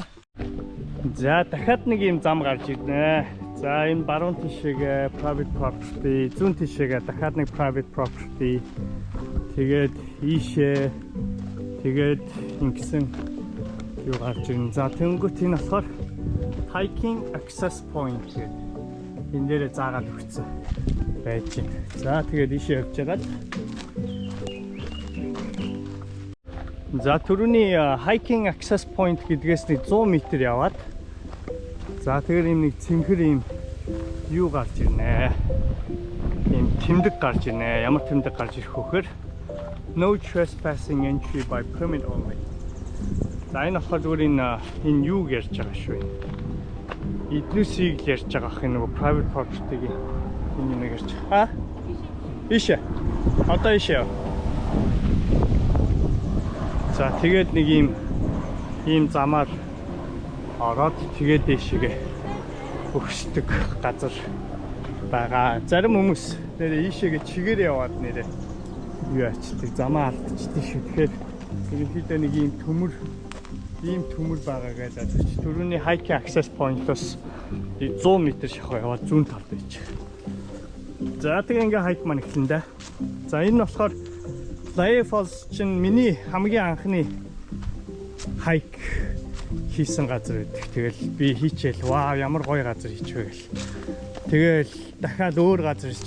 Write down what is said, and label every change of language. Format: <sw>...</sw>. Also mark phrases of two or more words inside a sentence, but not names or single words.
<mn>За дахиад нэг юм зам гарч ирнэ. За энэ баруун тишээгээ</mn> <en>private property,</en> <mn>зүүн тишээгээ дахиад нэг</mn> <en>private property.</en> <mn>Тэгээд ийшээ тэгээд ингэсэн юу гарч ирнэ. За тэнгуут энэ болохоор</mn> <en>hiking access point</en> <mn>гэдэг. Энэ дээрээ заагаад өгсөн байж байна. За тэгээд ийшээ явж байгаа. За түрүүний</mn> <en>hiking access point</en> <mn>гэдгээс нэг 100 м яваад за тэгэхээр ийм нэг цэнхэр ийм юу гарч ирнэ. Ийм тэмдэг гарч ирнэ. Ямар тэмдэг гарч ирэх вөхөр</mn> <en>no trespassing entry by permit only.</en> <mn>За энэ болохоор зүгээр энэ юу ярьж байгаа шүү. Эднүсийг ярьж байгаа ах энэ</mn> <en>private property-</en> <mn>гийн энэ юм ярьж байгаа. Ишээ. Одоо ишээ. За тэгээд нэг ийм замаар ороод тэгээд дэшигээ өгсдөг газар байгаа. Зарим хүмүүс нэрээ ийшээгээ чигээр яваад нэрээ юу ачдаг замаа алдчихдаг шүү. Тэгэхээр ерөнхийдөө нэг ийм төмөр байгаа гэдэг. Түрүүний</mn> <en>hiking access point-</en> <mn>оос 100 м шахуу яваад зүүн талд байж. За тэгээд ингээ хайк маань эхлэн дээ. За энэ болохоор Laya Falls чинь миний хамгийн анхны хайк хийсэн газар байдаг. Тэгэл би хийчихэл вау ямар гоё газар хийчихвэ гэл. Тэгэл дахиад өөр газар хийчих.</mn>